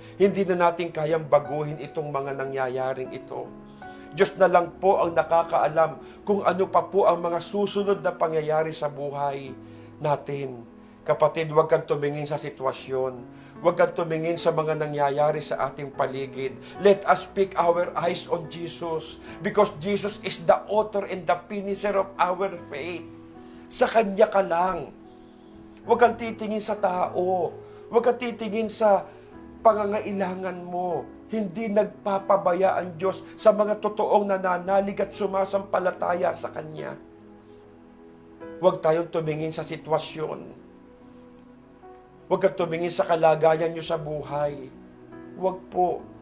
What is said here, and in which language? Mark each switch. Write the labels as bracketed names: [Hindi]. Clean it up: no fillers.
[Filipino] Hindi na natin kayang baguhin itong mga nangyayaring ito. Diyos na lang po ang nakakaalam kung ano pa po ang mga susunod na pangyayari sa buhay natin. Kapatid, huwag kang tumingin sa sitwasyon. Huwag kang tumingin sa mga nangyayari sa ating paligid. [English] Let us pick our eyes on Jesus because Jesus is the author and the finisher of our faith. [Filipino] Sa Kanya ka lang. Huwag kang titingin sa tao. Huwag kang titingin sa pangangailangan mo. Hindi nagpapabaya ang Diyos sa mga totoong nananalig at sumasampalataya sa Kanya. Huwag tayong tumingin sa sitwasyon. Huwag kang tumingin sa kalagayan nyo sa buhay. Huwag po.